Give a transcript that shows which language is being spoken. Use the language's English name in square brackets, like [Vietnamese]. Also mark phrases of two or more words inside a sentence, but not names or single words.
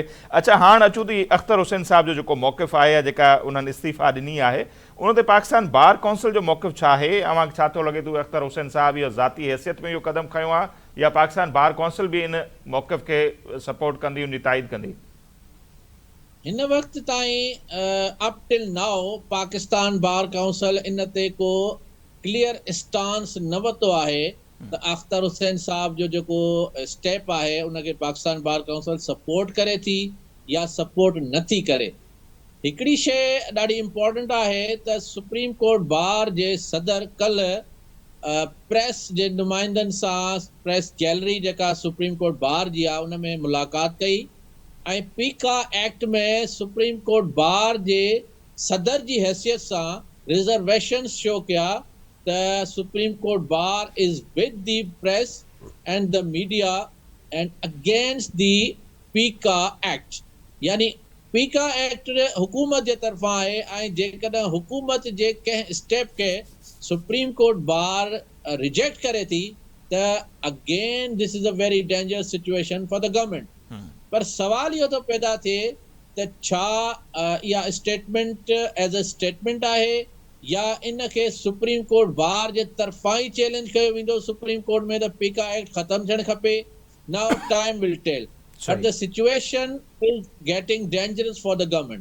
[Sindhi] अच्छा, हाणे अचूं थी अख्तर हुसैन साहब जो जेको मौक़िफ़ आहे या जेका उन्हनि इस्तीफ़ा ॾिनी आहे, उन ते पाकिस्तान बार काउंसिल जो मौक़िफ़ छा आहे? अव्हांखे छा थो लॻे थो अख्तर हुसैन साहब इहो ज़ाती हैसियत में इहो क़दम खयों आहे या पाकिस्तान बार काउंसिल बि इन मौक़िफ़ खे सपोर्ट कंदी, उनजी ताईद कंदी? हिन वक़्त ताईं [English] up till now [Sindhi] पाकिस्तान बार काउंसिल इन ते को [English] clear stance [Sindhi] न वरितो आहे त अख्तर हुसैन साहब जो जेको स्टेप आहे उनखे पाकिस्तान बार काउंसिल सपोर्ट करे थी या सपोर्ट नथी करे। हिकिड़ी शइ ॾाढी इम्पोर्टेंट आहे त सुप्रीम कोर्ट बार जे सदर कल्ह प्रेस जे नुमाइंदनि सां [English] press gallery [Sindhi] जेका सुप्रीम कोर्ट बार जी आहे उन में मुलाक़ात कई ऐं पीका एक्ट में सुप्रीम कोर्ट बार जे सदर जी हैसियत सां [English] reservations show [Sindhi] कया त सुप्रीम कोर्ट बार [English] is with the press and the media and against the PECA Act. [Sindhi] यानी पीका एक्ट हुकूमत जे तरफ़ां आहे ऐं जेकॾहिं हुकूमत जे कंहिं स्टेप खे सुप्रीम कोर्ट बार रिजेक्ट करे थी त [English] again this is a very dangerous situation for the government. [Sindhi] पर सवाल इहो थो पैदा थिए त छा इहा स्टेटमेंट [English] as a statement [Sindhi] आहे या इन खे सुप्रीम कोर्ट बार जे तरफ़ां ई चैलेंज कयो वेंदो सुप्रीम कोर्ट में त पीका एक्ट ख़तम थियणु खपे. [English] now time will tell, but the situation is getting dangerous for the government.